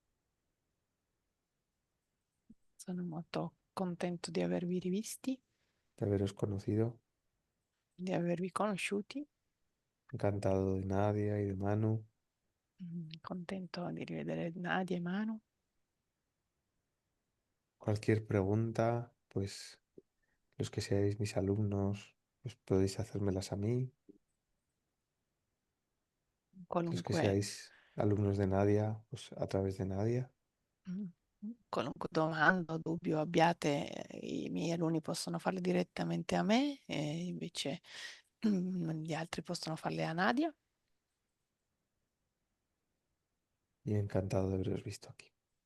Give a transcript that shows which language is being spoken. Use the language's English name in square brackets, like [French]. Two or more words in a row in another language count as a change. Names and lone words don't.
[Italian] Sono molto contento di avervi rivisti, [Spanish] de haberos conocido. [Italian] di avervi conosciuti. [Spanish] Encantado de Nadia y de Manu. [Italian] Contento di rivedere Nadia e Manu. [Spanish] Cualquier pregunta, pues los que seáis mis alumnos, pues podéis hacérmelas a mí. Los que [Italian] Qualunque, [Spanish] seáis alumnos de Nadia, pues a través de Nadia. [Italian] mm, qualunque domanda o dubbio abbiate, i miei alunni possono farle direttamente a me e invece gli altri possono farle a Nadia. [Spanish] Y encantado de haberos visto aquí.